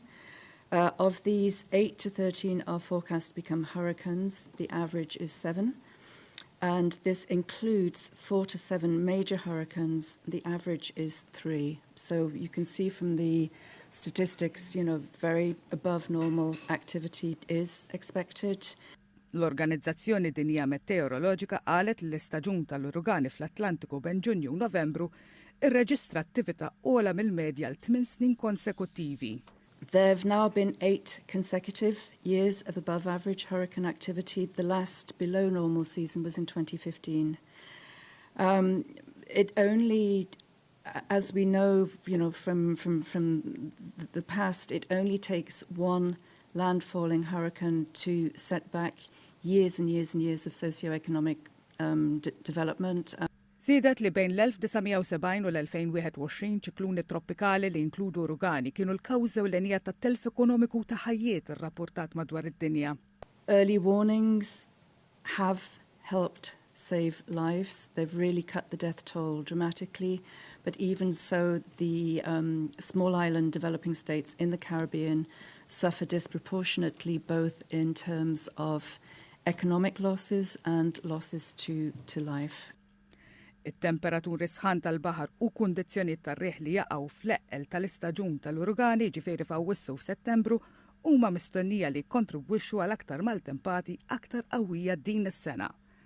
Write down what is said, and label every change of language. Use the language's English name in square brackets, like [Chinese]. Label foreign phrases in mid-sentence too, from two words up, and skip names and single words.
[English] Of these, 8 to 13 are forecast to become hurricanes. The average is 7. And this includes 4 to 7 major hurricanes. The average is 3. So you can see from the statistics, very above normal activity is expected. [Maltese] L-Organizzazzjoni Dinjija Meteoroloġika qalet li l-istaġun tal-uragani fl-Atlantiku bejn Ġunju u Novembru irreġistra attività ogħla mill-medja l-8 snin konsekuttivi. [English] There have now been 8 consecutive years of above average hurricane activity. The last below normal season was in 2015. It only, as we know, from the past, it only takes one landfalling hurricane to set back years and years and years of socio-economic development. [Maltese] Żiedet li bejn l-1970 u l-2021 ċikluni troppikali li inkludu uragani kienu l-kawża ewlenija tat-telf ekonomiku ta' ħajjiet irrapportat madwar id-dinja. [English] Early warnings have helped save lives. They've really cut the death toll dramatically. But even so, the small island developing states in the Caribbean suffer disproportionately, both in terms of economic losses and losses to life. [Maltese] It-temperaturi sħan tal-baħar u kundizzjonijiet tar-riħ li jaqgħu fl-eqqel tal-istaġun tal-uragani ġifieri f'Awwissu u f'Settembru huma mistennija li jkontribwixxu għal aktar maltempati aktar qawwija din is-sena.